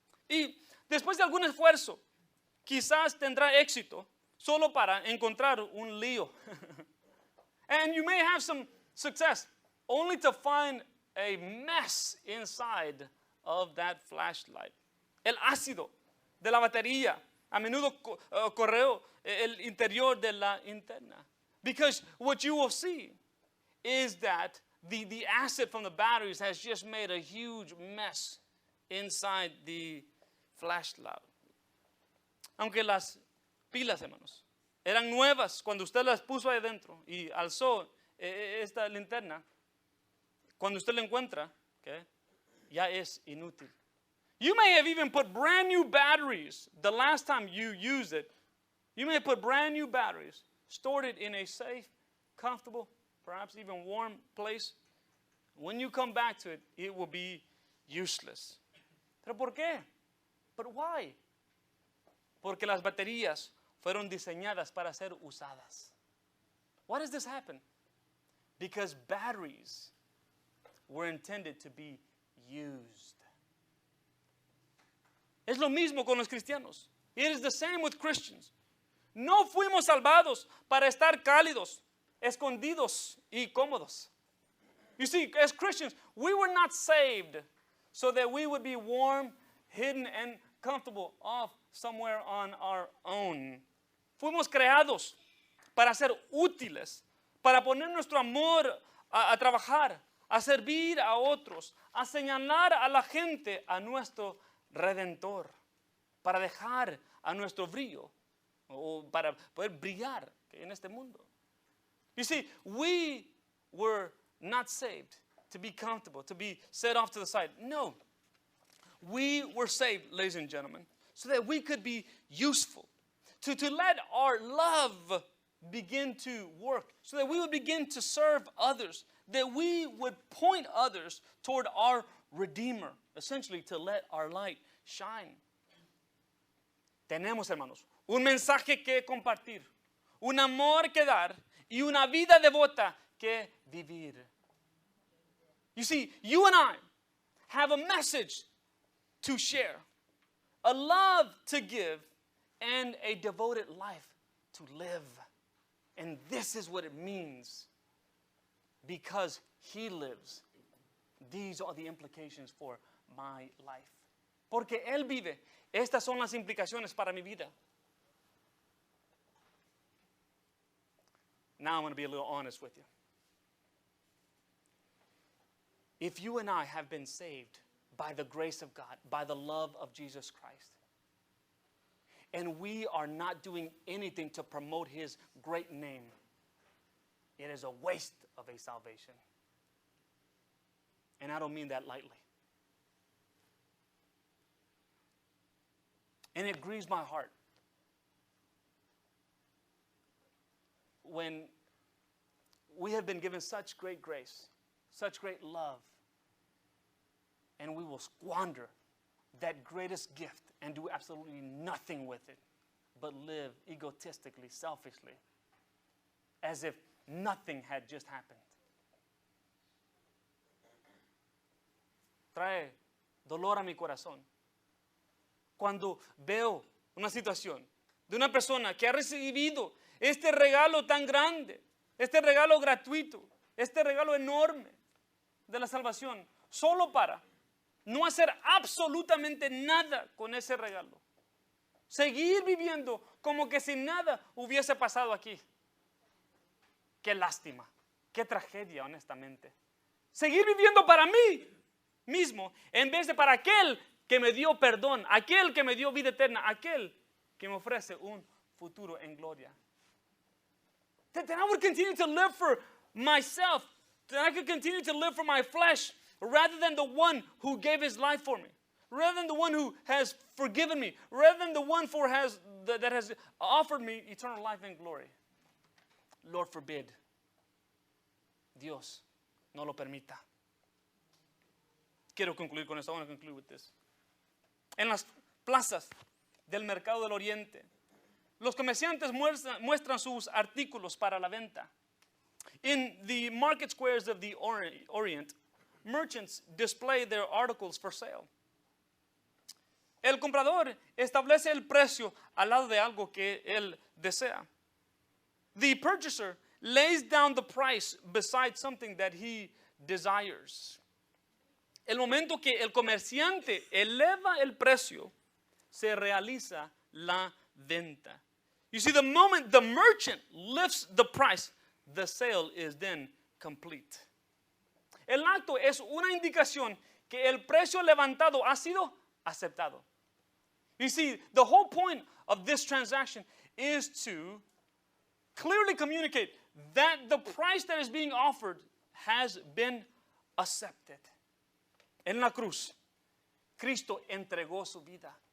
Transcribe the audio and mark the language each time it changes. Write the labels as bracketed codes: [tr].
[es] Y después de algún esfuerzo, quizás tendrá éxito solo para encontrar un lío. [en] And you may have some success only to find a mess inside of that flashlight. [es] El ácido de la batería a menudo correo el interior de la linterna. [en] Because what you will see is that the acid from the batteries has just made a huge mess inside the flashlight. [es] Aunque las pilas, hermanos, eran nuevas cuando usted las puso ahí dentro y alzó esta linterna, cuando usted la encuentra, okay, ya es inútil. [en] You may have even put brand new batteries the last time you used it. You may have put brand new batteries, stored it in a safe, comfortable, perhaps even warm place. When you come back to it, it will be useless. [es] ¿Pero por qué? [en] But why? [es] Porque las baterías fueron diseñadas para ser usadas. [en] Why does this happen? Because batteries were intended to be used. [es] Es lo mismo con los cristianos. [en] It is the same with Christians. [es] No fuimos salvados para estar cálidos, escondidos y cómodos. [en] You see, as Christians, we were not saved so that we would be warm, hidden, and comfortable off somewhere on our own. [es] Fuimos creados para ser útiles, para poner nuestro amor a trabajar, a servir a otros, a señalar a la gente a nuestro Redentor, para dejar a nuestro brillo, o para poder brillar en este mundo. [en] You see, we were not saved to be comfortable, to be set off to the side. No. We were saved, ladies and gentlemen, so that we could be useful, to let our love begin to work, so that we would begin to serve others, that we would point others toward our Redeemer, essentially to let our light shine. [es] Tenemos, hermanos, un mensaje que compartir, un amor que dar y una vida devota que vivir. [en] You see, you and I have a message to share, a love to give, and a devoted life to live. And this is what it means. Because He lives. These are the implications for my life. [es] Porque Él vive. Estas son las implicaciones para mi vida. [en] Now I'm going to be a little honest with you. If you and I have been saved by the grace of God, by the love of Jesus Christ, and we are not doing anything to promote His great name, it is a waste of a salvation. And I don't mean that lightly. And it grieves my heart when we have been given such great grace, such great love, and we will squander that greatest gift and do absolutely nothing with it, but live egotistically, selfishly, as if nothing had just happened. [es] Trae dolor a mi corazón cuando veo una situación de una persona que ha recibido este regalo tan grande, este regalo gratuito, este regalo enorme de la salvación, solo para no hacer absolutamente nada con ese regalo. Seguir viviendo como que si nada hubiese pasado aquí. Qué lástima, qué tragedia, honestamente. Seguir viviendo para mí mismo en vez de para aquel que me dio perdón, aquel que me dio vida eterna, aquel que me ofrece un futuro en gloria. [en] That I would continue to live for myself, that I could continue to live for my flesh, rather than the one who gave His life for me, rather than the one who has forgiven me, rather than the one that has offered me eternal life and glory. Lord forbid. [es] Dios no lo permita. Quiero concluir con esto. [en] I want to conclude with this. [es] En las plazas del mercado del Oriente, los comerciantes muestran sus artículos para la venta. [en] In the market squares of the Orient, merchants display their articles for sale. [es] El comprador establece el precio al lado de algo que él desea. [en] The purchaser lays down the price beside something that he desires. [es] El momento que el comerciante eleva el precio, se realiza la venta. [en] You see, the moment the merchant lifts the price, the sale is then complete. [es] El acto es una indicación que el precio levantado ha sido aceptado. [en] You see, the whole point of this transaction is to clearly communicate that the price that is being offered has been accepted. [es] En la cruz, Cristo entregó su vida.